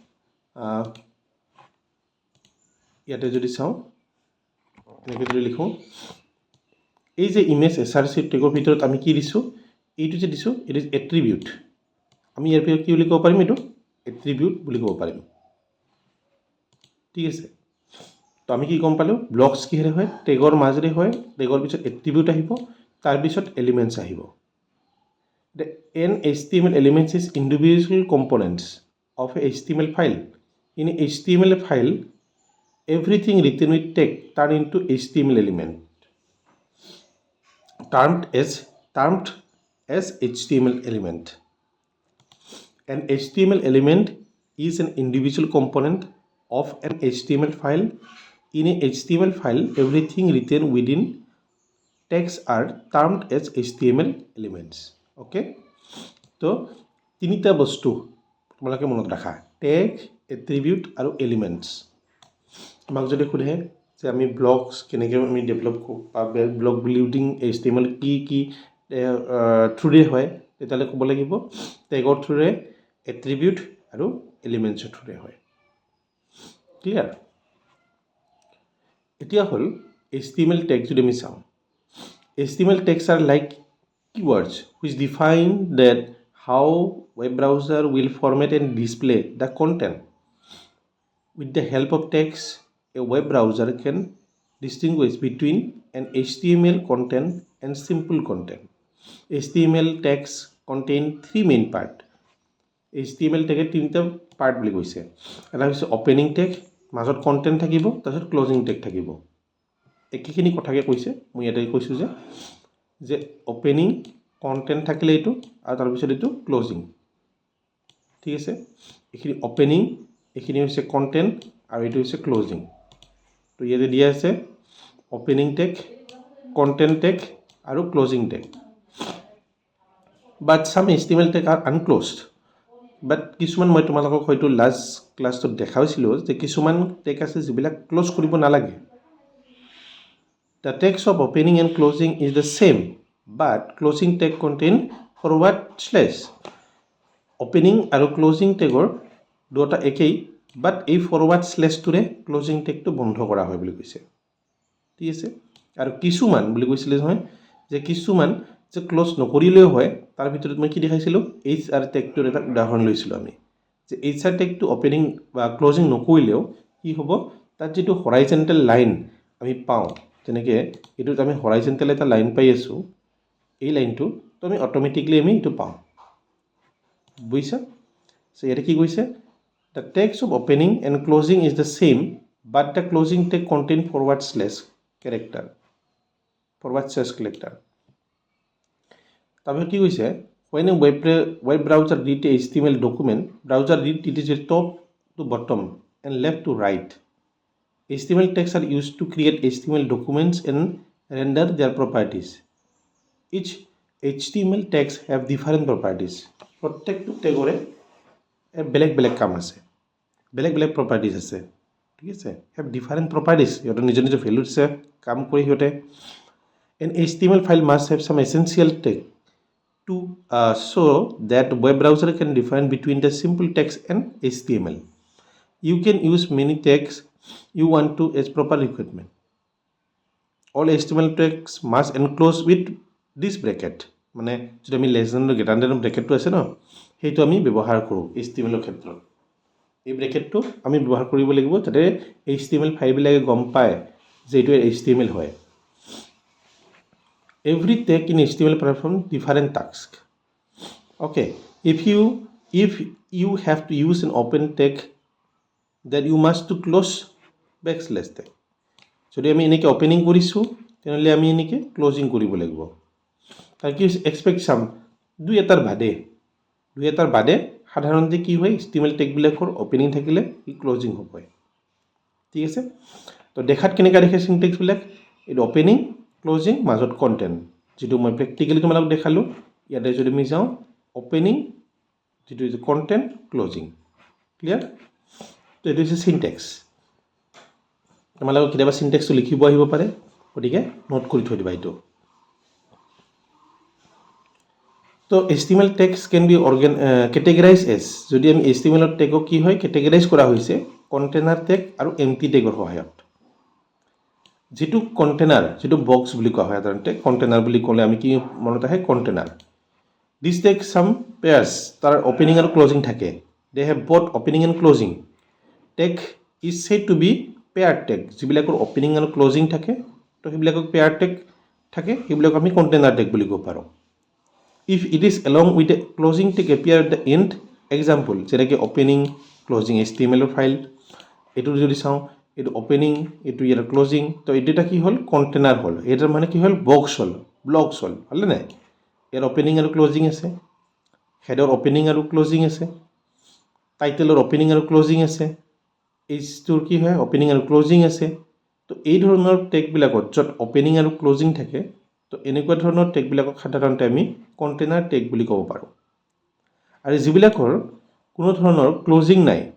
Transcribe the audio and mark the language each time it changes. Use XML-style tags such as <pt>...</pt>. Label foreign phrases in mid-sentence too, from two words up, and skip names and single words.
<as>ইয়াতে যদি চাওঁ এনেকৈ যদি লিখোঁ, এই যে ইমেজ SRC টেগৰ ভিতৰত আমি কি দিছোঁ, এইটো যে দিছোঁ,</as> <en>it is attribute.</en> <as>আমি ইয়াৰ ভিতৰত কি বুলি ক'ব পাৰিম, এইটো এট্ৰিবিউট বুলি ক'ব পাৰিম, ঠিক আছে। তো আমি কি গম পালোঁ ব্লকছ কিহেৰে হয় টেগৰ মাজেৰে হয় টেগৰ পিছত এট্ৰিবিউট আহিব তাৰপিছত এলিমেণ্টছ আহিব</as> <en>an HTML elements is individual components of a HTML file in a HTML file everything written with text turned into HTML element termed as HTML element. An HTML element is an individual component of an HTML file. In a HTML file, everything written within text are termed as HTML elements. Okay? So,</en> <as>তিনিটা বস্তু তোমালোকে মনত ৰাখা টেগ এট্ৰিবিউট আৰু এলিমেণ্টছ আমাক যদি সোধে যে আমি ব্লগছ কেনেকৈ আমি ডেভেলপ কৰোঁ বা</as> <en>blog building</en> <as>HTML কি থ্ৰুৰে হয় তেতিয়াহ'লে ক'ব লাগিব টেগৰ থ্ৰুৰে এট্ৰিবিউট আৰু এলিমেণ্টছৰ থ্ৰুৰে হয় ক্লিয়াৰ এতিয়া হ'ল HTML টেগ যদি আমি চাওঁ</as> <en>HTML tags are like keywords which define that how web browser will format and display the content. With the help of tags, a web browser can distinguish between an HTML content and simple content. HTML tags contain three main parts.</en> <as>HTML tag তিনিটা পাৰ্ট বুলি কৈছে এটা হৈছে</as> <en>opening tag</en> <as>মাজত কন্টেন্ট থাকিব তাৰপিছত</as> <en>closing tag</en> <as>থাকিব একেখিনি কথাকে কৈছে মই ইয়াতে কৈছোঁ যে ওপেনিং কন্টেন্ট থাকিলে এইটো আৰু তাৰপিছত এইটো ক্লোজিং ঠিক আছে এইখিনি ওপেনিং এইখিনি হৈছে কন্টেন্ট আৰু এইটো হৈছে ক্লোজিং তো ইয়াতে দিয়া আছে</as> <en>opening tag content tag</en> <as>আৰু</as> <en>closing tag But some HTML tags are unclosed বাট</en> <as>কিছুমান মই তোমালোকক হয়তো লাষ্ট ক্লাছটোত দেখাইছিলোঁ যে কিছুমান টেগ আছে যিবিলাক ক্লোজ কৰিব নালাগে</as> <en>The text of opening and closing is the same, but closing tag contain forward slash.</en> <as>Opening আৰু closing tagৰ দুটা একেই but এই</as> <en>forward slash</en> <as>টোৰে closing tagটো বন্ধ কৰা হয় বুলি কৈছে ঠিক আছে আৰু কিছুমান বুলি কৈছিলে নহয় যে কিছুমান যে ক্লোজ নকৰিলেও হয় তাৰ ভিতৰত মই কি দেখাইছিলোঁ HR tagটোৰ এটা উদাহৰণ লৈছিলোঁ আমি যে HR tagটো opening বা closing নকৰিলেও কি হ'ব তাত যেটো</as> <en>horizontal line</en> <as>আমি পাওঁ যেনেকৈ এইটোত আমি হৰাইজেণ্টেল এটা লাইন পাই আছোঁ এই লাইনটো তো আমি অটোমেটিকলি আমি এইটো পাওঁ বুজিছা সো ইয়াতে কি কৈছে</as> <en>the text of opening and closing is the same but the closing tag contain forward slash character</en> <as>তাৰপিছত কি কৈছে</as> <en>when a web browser read a HTML document browser read it is top to bottom and left to right HTML tags are used to create HTML documents and render their properties. Each HTML tags have different properties.</en> <as>প্ৰত্যেকটো টেগৰে বেলেগ কাম আছে বেলেগ properties আছে ঠিক আছে</as> <en>have different properties</en> <as>সিহঁতৰ নিজৰ ভেলু আছে কাম কৰি সিহঁতে</as> <en>an HTML file must have some essential tag to so that web browser can define between the simple text and HTML. You can use many tags you want to as proper requirement. All HTML tags must enclose with this bracket.</en> <as>মানে যদি আমি</as> <en>less than greater than</en> <as>ব্ৰেকেটটো আছে ন সেইটো আমি ব্যৱহাৰ কৰোঁ HTML ৰ ক্ষেত্ৰত এই ব্ৰেকেটটো আমি ব্যৱহাৰ কৰিব লাগিব যাতে HTML ফাইলবিলাকে গম পায় যে এইটো HTML হয়</as> <en>Every tag in HTML performs different tasks. Okay, if you have to use an open tag that you must to close backslash tag.</en> <as>যদি আমি এনেকৈ ওপেনিং কৰিছোঁ তেনেহ'লে আমি এনেকৈ ক্লোজিং কৰিব লাগিব তাৰ কি</as> <en>except some</en> <as>দুই এটাৰ বাদে সাধাৰণতে কি হয় HTML টেগবিলাকৰ ওপেনিং থাকিলে ই ক্লোজিং হ'ব ঠিক আছে তো দেখাত কেনেকৈ দেখে সিনটেক্সবিলাক এই ওপেনিং ক্লোজিং মাজত কন্টেন্ট যেটো মই প্ৰেক্টিক্যালি তোমালোকক দেখালোঁ ইয়াতে যদি আমি যাওঁ ওপেনিং যেটো ইজ কন্টেন্ট ক্লোজিং ক্লিয়াৰ তো এইটো হৈছে সিনটেক্স তোমালোকক কেতিয়াবা সিনটেক্সটো লিখিব আহিব পাৰে গতিকে নোট কৰি থৈ দিবা এইটো</as> <en>তো HTML tags can be categorized as</en> <as>যদি আমি HTML টেগক কি হয় কেটেগৰাইজ কৰা হৈছে কন্টেইনাৰ টেগ আৰু এমটি টেগৰ সহায়ত যেটো কন্টেইনাৰ যেটো বক্স বুলি কোৱা হয় সাধাৰণতে কন্টেইনাৰ বুলি ক'লে আমি কি মনত আহে কন্টেইনাৰ</as> <en>this tag some pairs</en> <as>তাৰ ওপেনিং আৰু ক্লোজিং থাকে</as> <en>they have both opening and closing tag is said to be</en> <as>পেয়াৰ টেগ যিবিলাকৰ অপেনিং আৰু ক্লজিং থাকে তো সেইবিলাকক পেয়াৰ টেগ থাকে সেইবিলাক আমি কণ্টেইনাৰ টেগ বুলি ক'ব পাৰোঁ</as> <en>if it is along with a closing tag appear at the end example</en> <as>যেনেকৈ অপেনিং ক্লজিং HTML ফাইল এইটো যদি চাওঁ এইটো অপেনিং এইটো ইয়াৰ ক্লজিং তো এইটো এটা কি হ'ল কণ্টেইনাৰ হ'ল এইটাৰ মানে কি হ'ল বক্স হ'ল ব্লকছ হ'ল হ'লে নাই ইয়াৰ অপেনিং আৰু ক্লজিং আছে হেডৰ অপেনিং আৰু ক্লজিং আছে টাইটেলৰ অপেনিং আৰু ক্লজিং আছে এইচটোৰ কি হয় অপেনিং আৰু ক্লজিং আছে তো এই ধৰণৰ টেগবিলাকত য'ত অপেনিং আৰু ক্লজিং থাকে তো এনেকুৱা ধৰণৰ টেগবিলাকক সাধাৰণতে আমি কণ্টেইনাৰ টেগ বুলি ক'ব পাৰোঁ আৰু যিবিলাকৰ কোনো ধৰণৰ ক্লজিং নাই</as>